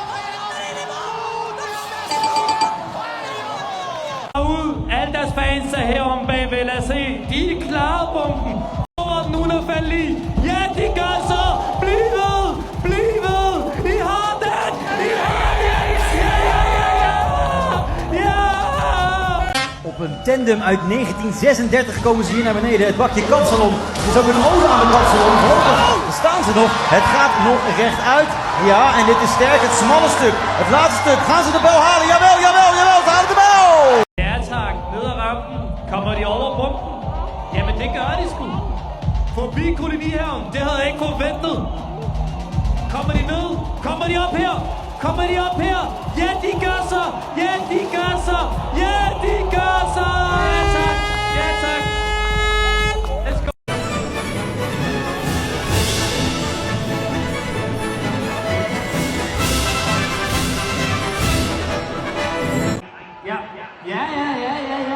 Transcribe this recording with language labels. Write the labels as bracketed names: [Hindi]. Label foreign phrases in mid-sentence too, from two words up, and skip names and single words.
[Danish] Ud, alle deres fans er herom bagved, lad os se, de er klare bomben. Over den uden at falde i. Ja, de gør så! Bliv ved! Bliv ved! I har den! I har den! Ja, ja, ja, ja! Ja! [Dutch] Op een tandem uit 1936 komen ze hier naar beneden, het bakje Kapsalon. Het is ook een ode aan het Kapsalon, voorlopig staan ze nog, het gaat nog rechtuit. Ja, en dit is sterk, het smalle stuk, het laatste stuk, gaan ze de bel halen? Jawel, jawel, jawel, ze halen de bel! [Danish] Ja tak, ned ad rampen. Kommer de over bomben? Jamen det gør de sgu. Forbi kolonihaven, det havde jeg ikke forventet. Kommer de ned? Kommer de op her? Kommer de op her? Ja, de gør så! Ja, de gør så! Ja, de gør så! Ja tak! Ja tak! [English] Let's go! [Danish] Ja, ja, ja, ja, ja, ja.